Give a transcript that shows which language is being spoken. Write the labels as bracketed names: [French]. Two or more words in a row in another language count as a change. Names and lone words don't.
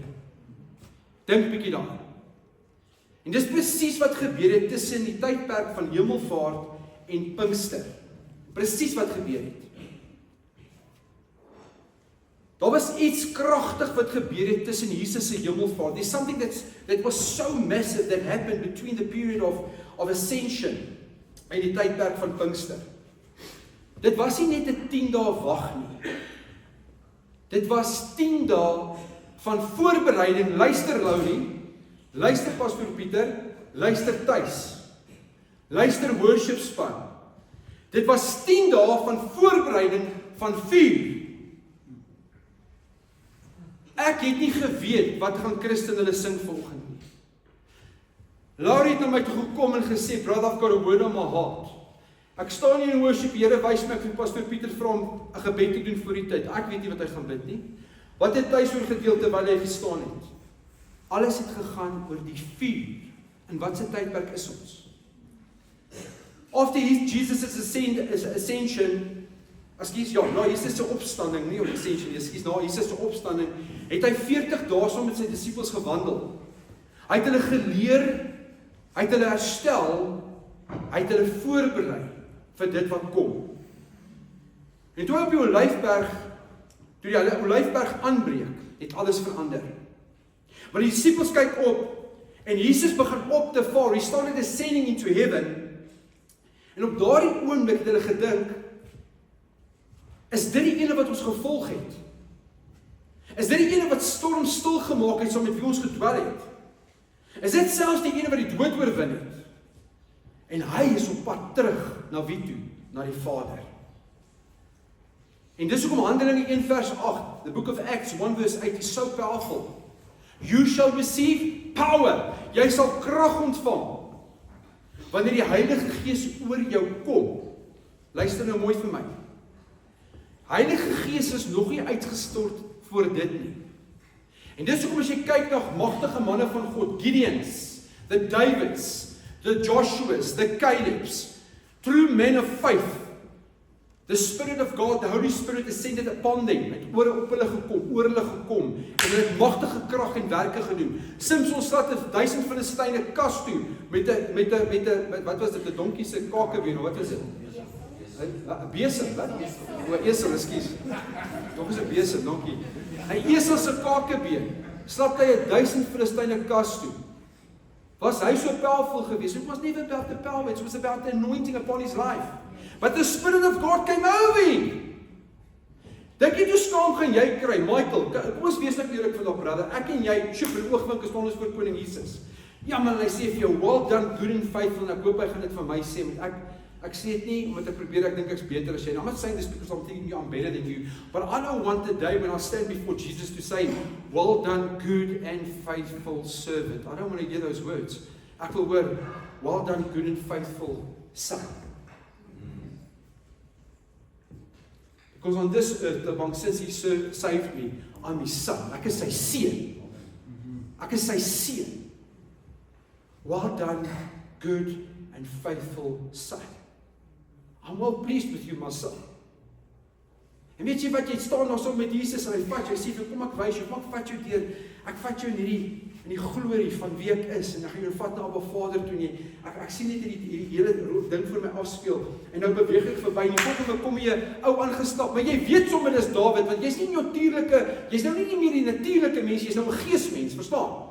[Afrikaans] Dink bietjie daaraan. En dis presies wat gebeur het tussen die tydperk van Hemelvaart en Pinkster. Presies wat gebeur het. Daar was iets kragtig wat gebeur het tussen Jesus se Hemelvaart. [English] There's something that was so massive that happened between the period of ascension [Afrikaans] en die tydperk van Pinkster. Dit was nie net 'n 10 dae wag nie. Dit was 10 dae van voorbereiding. Luister Laurie, luister Pastor Pieter, luister tuis. Luister worship span. Dit was 10 dae van voorbereiding van vuur. Ek het nie geweet wat gaan Christen hulle sing volgende nie. Laurie het na my toe gekom en gesê, [English] brother, I've got a word on my heart. [Afrikaans] Ek staan hier in worship, die Here wys my ek vir Pastor Pieter vra om 'n gebed te doen voor die tyd. Ek weet nie wat hy gaan bid nie. Wat het hy so gedeelte terwyl hy gestaan het? Alles het gegaan oor die vuur. En wat se tydperk is ons? [English] After Jesus' ascension, [Afrikaans] Jesus se opstanding, nie op ascension, Jesus se opstanding, het hy 40 dae saam met sy disippels gewandel. Hy het hulle geleer, hy het hulle herstel, hy het hulle voorberei vir dit wat kom. En toe op die Olyfberg, toe die Olyfberg aanbreek, het alles verander. Want die disippels kyk op, en Jesus begin op te vaar, [English] he started ascending into heaven, [Afrikaans] en op daardie oomblik het hulle gedink, is dit die ene wat ons gevolg het? Is dit die ene wat storm stil gemaak het, saam met wie ons gedwel het? Is dit selfs die ene wat die dood oorwin het? En hy is op pad terug, na wie toe? Na die Vader. En dis hoekom Handelinge 1 vers 8, [English] the book of Acts 1 verse 8 is so powerful. You shall receive power. [Afrikaans] Jy sal krag ontvang, wanneer die Heilige Gees oor jou kom. Luister nou mooi vir my. Heilige Gees is nog nie uitgestort voor dit nie. En dis hoekom as jy kyk na magtige manne van God, Gideons, [English] the Davids, the Joshuas, the Calebs, True men of faith. The Spirit of God, the Holy Spirit descended upon them. [Afrikaans] Het op hulle gekom, en hulle het magtige krag en werke gedoen. Samson slaat 1000 Filistyne kas toe, met wat was dit, 'n donkie se kakebeen, of wat is dit? 'n besem, wat? O, 'n esel, ekskuus. Nog is 'n besem, donkie. 'n esel se kakebeen, slap hy 1000 Filistyne kas toe. Was hy so powerful geweest? [English] It was never about the power, it was about the anointing upon his life. But the Spirit of God came over him. [Afrikaans] Dink jy hoe skaam gaan jy kry, Michael? Kom ons wees net eerlik vandag, brother. Ek en jy, sjoep, in oogwink staan ons voor Koning Jesus. Ja, maar hy sê vir jou, [English] well done, good and faithful, [Afrikaans] en ek hoop hy gaan dit vir my sê, want ek sê dit nie, omdat ek probeer, ek dink ek's beter as jy. [English] I'm not saying this because I'm thinking I'm better than you, but I don't want the day when I stand before Jesus to say, well done, good and faithful servant. I don't want to hear those words. [Afrikaans] Ek wil hoor, [English] well done, good and faithful son. Because on this earth, the Bible says he saved me, I'm his son. [Afrikaans] Ek is sy seun. Ek is sy seun. [English] Well done, good and faithful son. I'm well pleased with you, my son. [Afrikaans] En weet jy wat, jy staan daar so met Jesus en hy vat jou, hy sê, kom ek wys jou, kom ek vat jou deur, ek vat jou in die glorie van wie ek is, en ek gaan jou vat na Abba Vader toe, ek sien net hierdie hele ding vir my afspeel, en nou beweeg ek verby, en die volgende kom jy ou aangestap, maar jy weet sommer dis Dawid, want jy's nie jy's nou nie meer die natuurlike mens, jy's nou 'n geesmens, verstaan?